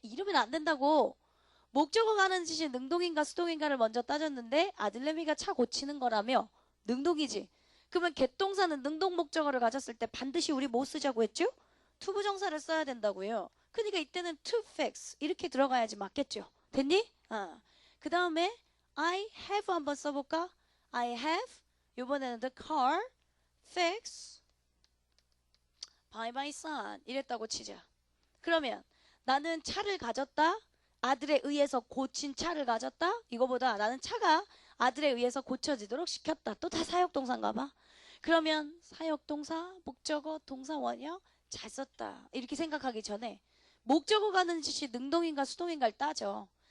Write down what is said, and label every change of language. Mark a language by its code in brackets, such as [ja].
[ko] 이러면 안 된다고. 목적어가 하는 짓이 능동인가 수동인가를 먼저 따졌는데 아들내미가 차 고치는 거라며 능동이지. 그러면 갯동사는 능동 목적어를 가졌을 때 반드시 우리 뭐 쓰자고 했죠? 투부정사를 써야 된다고요. 그러니까 이때는 [en] to fix [ko] 이렇게 들어가야지 맞겠죠. 됐니? 그 다음에 [en] I have [ko] 한번 써볼까? [en] I have [ko] 이번에는 [en] the car fixed by my son [ko] 이랬다고 치자. 그러면 나는 차를 가졌다. 아들에 의해서 고친 차를 가졌다. 이거보다 나는 차가 아들에 의해서 고쳐지도록 시켰다. 또 다 사역동사인가 봐. 그러면 사역동사, 목적어, 동사 원형 잘 썼다. 이렇게 생각하기 전에 목적어가 하는 짓이 능동인가 수동인가를 따져.